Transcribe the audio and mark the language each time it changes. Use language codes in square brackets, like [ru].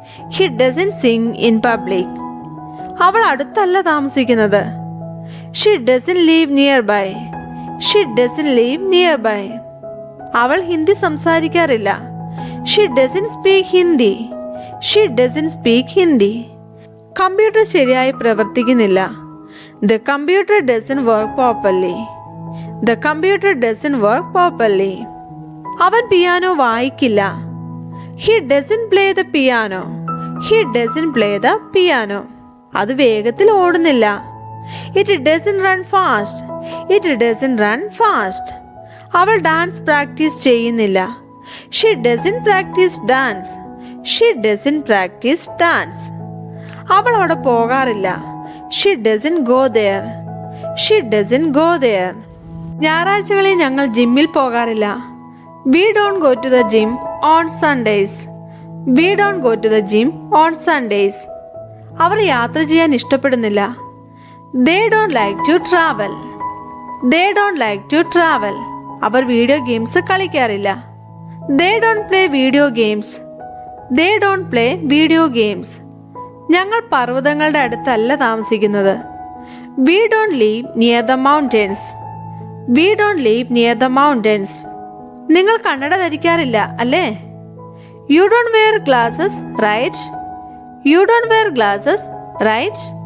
[en] He doesn't sing in public. [ml] അവൾ അടുത്തല്ല താമസിക്കുന്നത്. [en] She doesn't live near by. She doesn't live near by. [ml] അവൾ Hindi സംസാരിക്കാറില്ല. [en] She doesn't speak Hindi. She doesn't speak Hindi. [ml] Computer ശരിയായി പ്രവർത്തിക്കുന്നില്ല. [en] The computer doesn't work properly. The computer doesn't work properly. [ml] അവൻ piano വായിക്കില്ല. [en] He doesn't play the piano. He doesn't play the piano. [ml] അത് വേഗത്തിൽ ഓടുന്നില്ല. [en] It doesn't run fast. It doesn't run fast. [ml] അവൾ dance practice ചെയ്യുന്നില്ല. [en] She doesn't practice dance. She doesn't practice dance. [ml] അവൾ അവിടെ പോകാറില്ല. [en] She doesn't go there. She doesn't go there. [ml] ഞായറാഴ്ചകളിൽ ഞങ്ങൾ ജിമ്മിൽ പോകാറില്ല. [en] We don't go to the gym on Sundays. We don't go to the gym on Sundays. [ml] അവർ യാത്ര ചെയ്യാൻ ഇഷ്ടപ്പെടുന്നില്ല. [en] They don't like to travel. They don't like to travel. [ml] Our video games കളിക്കാറില്ല. [en] They don't play video games. They don't play video games. [ml] ഞങ്ങൾ പർവ്വതങ്ങളുടെ അടുത്തല്ല താമസിക്കുന്നത്. [en] We don't live near the mountains. We don't live near the mountains. [ml] നിങ്ങൾ കണ്ണട ധരിക്കാറില്ല അല്ലേ? [en] You don't wear glasses, right? You don't wear glasses, right?